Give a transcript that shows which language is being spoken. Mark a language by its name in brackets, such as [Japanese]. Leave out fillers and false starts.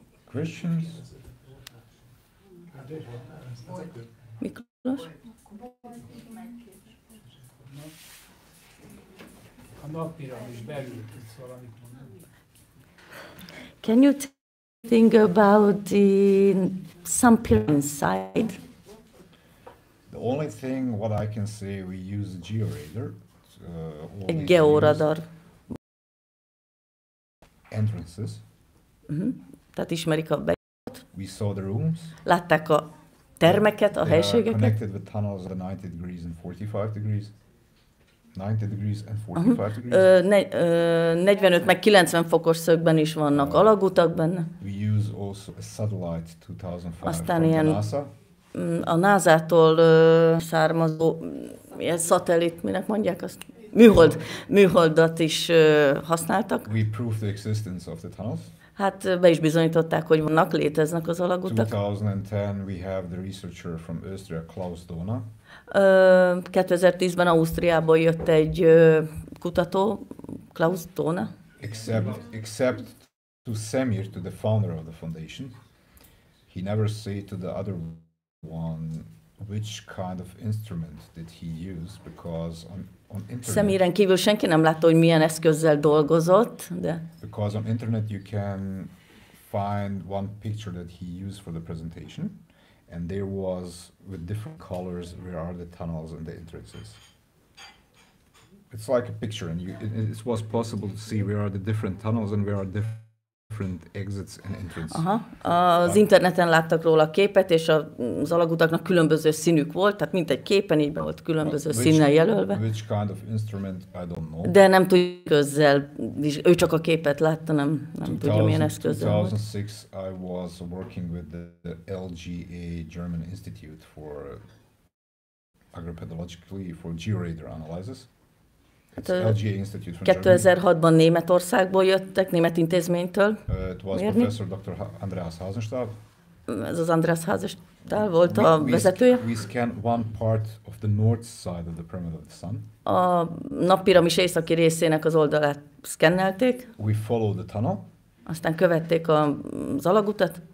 [English] Questions? [Hungarian] Miklós? A nappiramis belül tudsz valamit mondani. [English] Can you think about some pyramid inside? The only thing what I can say, we use a georadar. [Hungarian] Egy georadar. [English] Entrances. [Hungarian] Tehát ismerik a bejáratot. [English] We saw the rooms. [Hungarian] Látták a termeket, a helységeket. [English] Connected with tunnels at 90 degrees and 45 degrees. 90 degrees and 45 degrees. [Hungarian] 45 meg 90 fokos szögben is vannak alagutak benne. [English] We use also a satellite 2005 [Hungarian] aztán [English] from [Hungarian] ilyen [English] the NASA. [Hungarian] A NASA-tól származó ilyen szatellit, minek mondják azt? Műholdat is használtak. [English] We proved the existence of the tunnels. [Hungarian] Hát be is bizonyították, hogy léteznek az alagutak. [English] 2010 we have the researcher from Austria, Klaus Dona. [Hungarian] 2010-ben Ausztriából jött egy kutató, Klaus Dona. [English] Except to Semir, to the founder of the foundation, he never said to the other one which kind of instrument did he use, because on internet. [Hungarian] Semiren kívül senki nem látta, hogy milyen eszközzel dolgozott, de. [English] Because on internet you can find one picture that he used for the presentation, and there was with different colors where are the tunnels and the entrances. It's like a picture, and it was possible to see where are the different tunnels and where are different exits and entrances. [Hungarian] Az interneten láttak róla képet, és az alagutaknak különböző színük volt, tehát mint egy képen így be volt különböző színnel jelölve. [English] Which kind of instrument, I don't know. [Hungarian] De nem tudja eszközzel, ő csak a képet látta, nem tudja milyen eszközzel. [English] 2006 I was working with the LGA German Institute for agropedologically for georadar analysis. LGA Institute from Germany. [Hungarian] 2006-ban Németországból jöttek, német intézménytől. [English] It was Professor Dr. Andreas Hasenstahl. [Hungarian] Ez az Andreas Hasenstahl volt a vezetője. [English] We scanned one part of the north side of the pyramid of the sun. [Hungarian] A nappiramis északi részének az oldalát szkennelték. [English] We followed the tunnel. [Hungarian] Aztán követték az alagutat.